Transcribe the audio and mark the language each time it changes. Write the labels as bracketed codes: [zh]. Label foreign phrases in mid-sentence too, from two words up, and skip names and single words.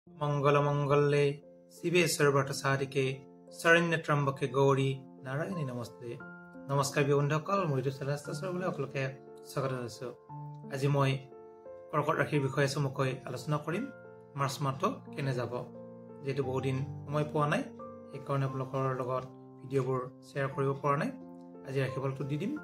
[sa] मंगलमंगले शिवे सर्वर्थसाधिके शरण्य त्रम्बके गौरी नारायणी नमस्ते। [as] नमस्कार बন্ধুসকল, মই চেলেষ্টাছৰ বুলি সকলোকে স্বাগত জনাইছো। আজি মই কৰ্কট ৰাশিৰ বিষয়ে চমুকৈ আলোচনা কৰিম। মাৰ্চ মাহটো কেনে যাব, যেহেতু বহুদিন সময় পোৱা নাই, সেইকাৰণে আপোনালোকৰ লগত ভিডিঅ'বোৰ শ্বেয়াৰ কৰিব পৰা নাই। আজি ৰাশিফলটো দি দিম।